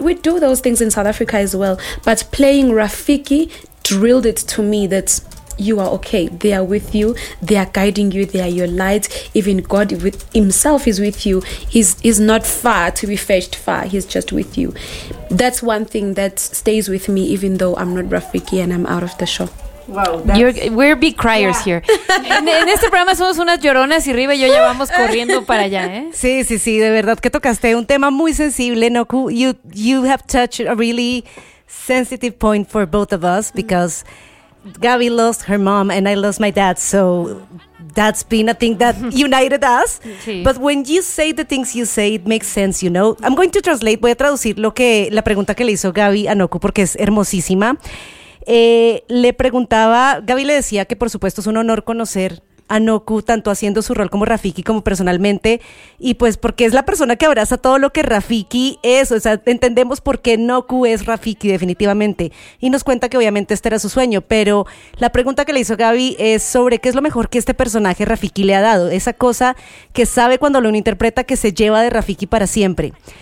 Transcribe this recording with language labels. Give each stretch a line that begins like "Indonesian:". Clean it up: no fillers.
English: We do those things in South Africa as well. But playing Rafiki drilled it to me that you are okay. They are with you. They are guiding you. They are your light. Even God himself is with you. He's not far to be fetched far. He's just with you. That's one thing that stays with me, even though I'm not Rafiki and I'm out of the show. Wow, we're big criers here.
Spanish: En este programa somos unas lloronas y Riva y yo ya vamos corriendo para allá, ¿eh? Sí, sí, sí. De verdad que tocaste un tema muy sensible, Noku.
English: You have touched a really sensitive point for both of us because Gabby lost her mom and I lost my dad, so that's been a thing that united us.
Spanish: Sí.
English: But when you say the things you say, it makes sense, you know. I'm going to translate,
Spanish: voy a traducir la pregunta que le hizo Gabby a Noku porque es hermosísima. Le preguntaba, Gabby le decía que por supuesto es un honor conocer a Noku, tanto haciendo su rol como Rafiki como personalmente, y pues porque es la persona que abraza todo lo que Rafiki es, o sea, entendemos por qué Noku es Rafiki definitivamente, y nos cuenta que obviamente este era su sueño, pero la pregunta que le hizo Gaby es sobre qué es lo mejor que este personaje Rafiki le ha dado, esa cosa que sabe cuando lo interpreta que se lleva de Rafiki para siempre.